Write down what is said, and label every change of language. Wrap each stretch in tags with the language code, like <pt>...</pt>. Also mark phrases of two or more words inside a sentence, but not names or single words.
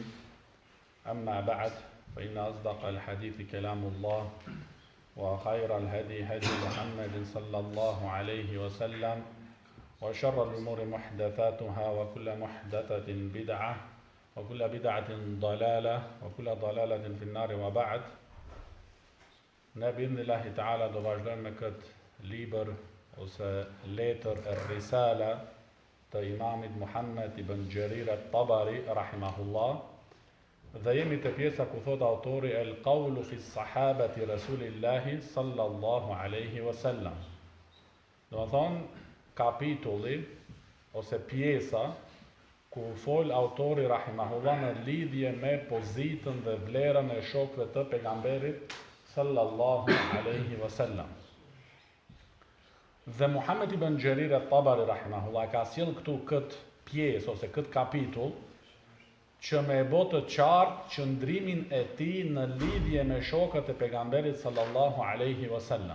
<ar>أما بعد، فإن أصدق الحديث كلام الله وخير الهدي هدي محمد صلى الله عليه وسلم وشر الأمور محدثاتها وكل محدثة بدعة وكل بدعة ضلالة وكل ضلالة في النار. وبعد، بإذن الله تعالى</ar> <sq>do vazhdojmë me këtë libër ose letër Risala të Imamit Muhammed ibn Jarir at-Tabari rahimahullah, dhe jemi të pjesa ku thot autori</sq> <ar>القول في صحابة رسول الله صلى الله عليه وسلم.</ar> <sq>Do të thonë kapitulli ose pjesa ku fol autori rahimahullah në lidhje me pozitën dhe vlerën e shokëve të pejgamberit</sq> <ar>صلى الله عليه وسلم.</ar> <sq>Dhe Muhammed ibn Jarir at-Tabari rahimahullah ka sjell këtu këtë pjesë ose këtë kapitull që me e bo të qartë qëndrimin e tij në lidhje me shokët e pejgamberit</sq> <ar>صلى الله عليه وسلم.</ar>